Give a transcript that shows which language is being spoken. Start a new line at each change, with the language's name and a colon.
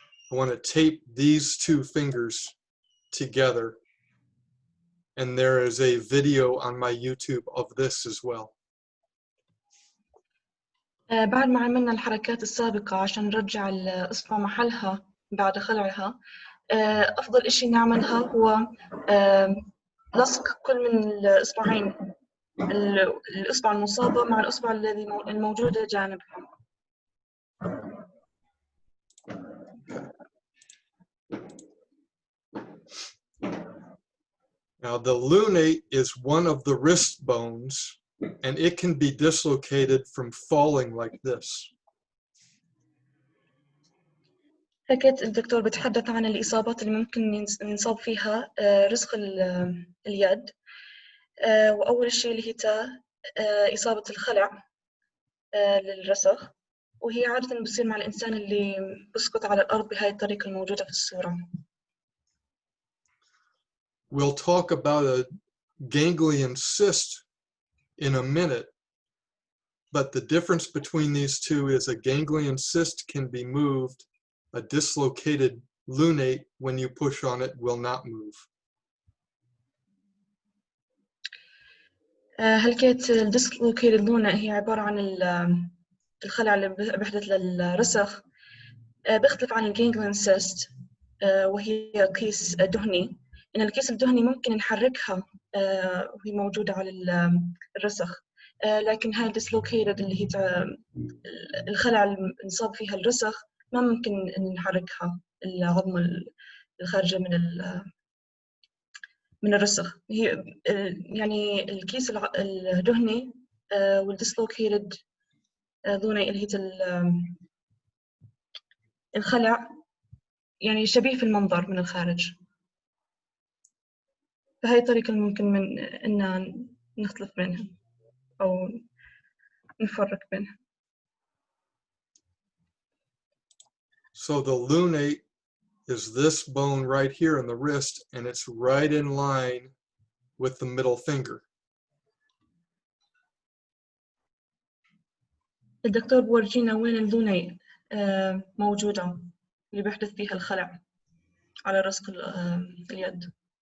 English: I want to tape these two fingers together. And there is a video on my YouTube of this as well.
Arabic: بعد ما عملنا الحركات السابقة عشان نرجع الإصبع محلها بعد خلعها أفضل إشي نعملها هو لصق كل من الإصبعين الإصبع المصابة مع الإصبع الذي الموجودة جانبها.
English: Now the lunate is one of the wrist bones and it can be dislocated from falling like this.
Arabic: حكيت الدكتور بتحدث عن الإصابات اللي ممكن نصاب فيها رسغ اليد وأول شيء اللي هي إصابة الخلع للرسغ وهي عادة بتصير مع الإنسان اللي بسقط على الأرض بهاي الطريقة الموجودة في الصورة.
English: We'll talk about a ganglion cyst in a minute, but the difference between these two is a ganglion cyst can be moved. A dislocated lunate, when you push on it, will not move.
Arabic: هلكيت الديسلوكيتد لونا هي عبارة عن الخلع اللي بيحدث للرسغ بيختلف عن الجانجليون سيست وهي كيس دهني إن الكيس الدهني ممكن نحركها وهي موجودة على الرسغ لكن هاي الديسلوكيتد اللي هي الخلع اللي انصاب فيها الرسغ ما ممكن نحركها العظمة الخارجة من الرسغ هي يعني الكيس الدهني والديسلوكيتد ذوني اللي هي الخلع يعني شبيه في المنظر من الخارج فهي طريقة ممكن من إن نختلف بينها أو نفرق بينها.
English: So the lunate is this bone right here in the wrist, and it's right in line with the middle finger.
Arabic: الدكتور بورجينا وين اللوني موجودة اللي بيحدث فيها الخلع على رسغ اليد.